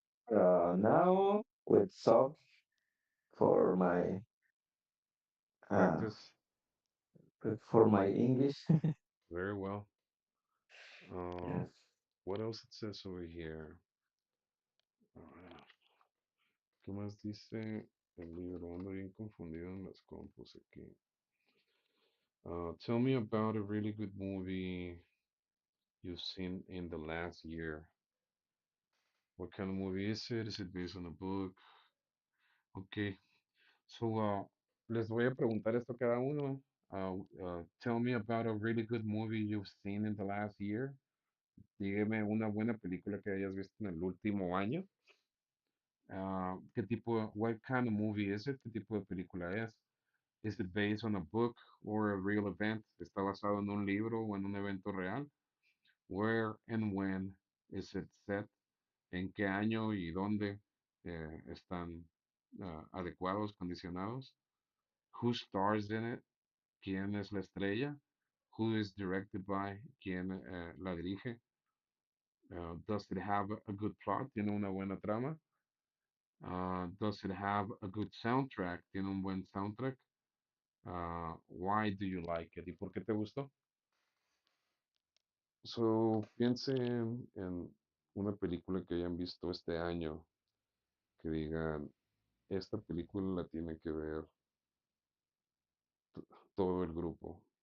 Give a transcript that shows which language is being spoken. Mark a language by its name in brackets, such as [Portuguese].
[English] Now with sub for my uh, Practice for my English. very well. Uh, Yes. what else it says over here? [Spanish] Ah, ¿qué más dice el libro? Ando bien confundido en las compus aquí. [English] Tell me about a really good movie you've seen in the last year. What kind of movie is it? Is it based on a book? Okay, so [Spanish] les voy a preguntar esto a cada uno. [English] Tell me about a really good movie you've seen in the last year. [Spanish] Dígame una buena película que hayas visto en el último año. ¿Qué tipo, [English] what kind of movie is it? [Spanish] ¿Qué tipo de película es? [English] Is it based on a book or a real event? [Spanish] ¿Está basado en un libro o en un evento real? [English] Where and when is it set? [Spanish] ¿En qué año y dónde están adecuados, condicionados? [English] Who stars in it? [Spanish] ¿Quién es la estrella? [English] Who is directed by? [Spanish] ¿Quién la dirige? [English] Does it have a good plot? [Spanish] ¿Tiene una buena trama? [English] Does it have a good soundtrack? [Spanish] ¿Tiene un buen soundtrack? [English] Why do you like it? [Spanish] ¿Y por qué te gustó? So, piensen en una película que hayan visto este año, que digan, esta película la tiene que ver todo el grupo.